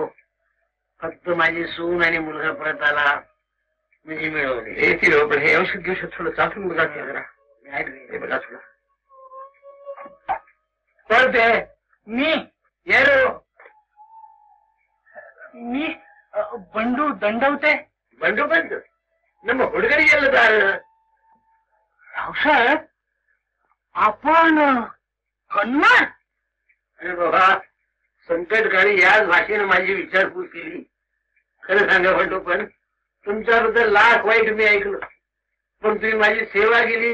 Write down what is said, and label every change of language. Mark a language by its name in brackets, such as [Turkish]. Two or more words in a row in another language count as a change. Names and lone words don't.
[Marathi] फक्त माझी सून आणि मुलगा परत आला म्हणजे मिळवले. येतील हो, पण हे औषध घेऊ थोडं चाचून बघा की जरा. बॅट रे, हे बघा थोडं. परत आहे मी येरो. मी बंडू दंडवते. [Kannada] बंडू बंडू ನಮ್ಮ ಹುಡುಗರಿಗೆ ಎಲ್ಲದಾರ. [Marathi] रावसाहेब आपण कन्नड. अरे बाबा, संकटकाळी याच भाषेने माझी विचारपूस केली. खरं सांगा बंडू, पण तुमच्याबद्दल लाख वाईट मी ऐकलं, पण तुम्ही माझी सेवा केली.